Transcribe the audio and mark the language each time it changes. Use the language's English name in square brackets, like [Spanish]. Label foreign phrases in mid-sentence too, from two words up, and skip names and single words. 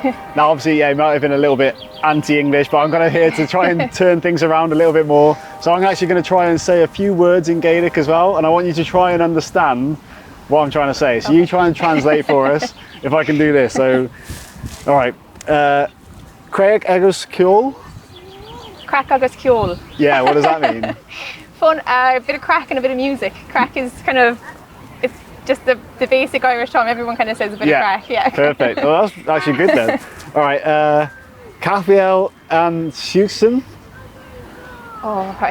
[English] Now obviously, yeah, it might have been a little bit anti-English, but I'm going to here to try and turn things around a little bit more. So I'm actually going to try and say a few words in Gaelic as well, and I want you to try and understand what I'm trying to say. So you try and translate for us if I can do this. So, all right. [Irish] Craig agus Ceol. Crack agus Ceol. [English] Yeah, what does that mean? Fun, a bit of crack and a bit of music. Crack is kind of, it's just the basic Irish term. Everyone kind of says a bit of crack. Yeah. Perfect. Well, that's actually good then. All right. Cathfiel and Houston. Oh, right.